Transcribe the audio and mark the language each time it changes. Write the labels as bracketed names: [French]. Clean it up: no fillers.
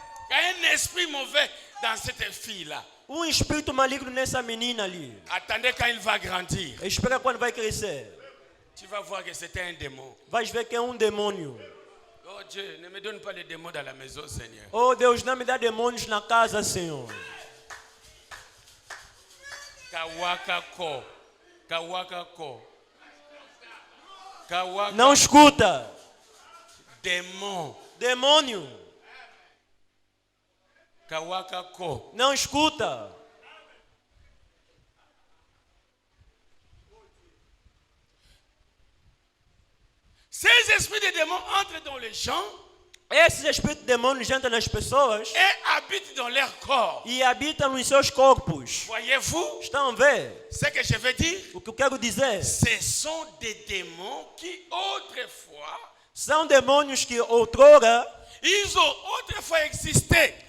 [French] Il y a un esprit mauvais dans cette fille-là. [Portuguese] Espírito maligno nessa menina ali. [French] Attendez quand il va grandir. [Portuguese] Espera quando vai crescer. [French] Tu vas voir que c'était un démon. [Portuguese] Vais ver que é demônio. [French] Oh Dieu, ne me donne pas les démons dans la maison, Seigneur. [Portuguese] Oh Deus, não me dá demônios na casa, Senhor. [Lingala] Kawaka ko. Kawaka ko. Kawaka. [Portuguese] Não escuta. [French] Démon. [Portuguese] Demônio. [Lingala] Kawaka ko. [Portuguese] Não escuta. [French] Ces esprits de démons entrent dans les gens [Portuguese] Esses espíritos demônios entram nas pessoas [French] et habitent dans leur corps. [Portuguese] e habitam nos seus corpos. [French] Voyez-vous [Portuguese] Estão a ver? [French] ce que je veux dire? [Portuguese] O que eu quero dizer? [French] Ce sont des démons qui autrefois, [Portuguese] São demônios que outrora, [French] ils ont autrefois existé.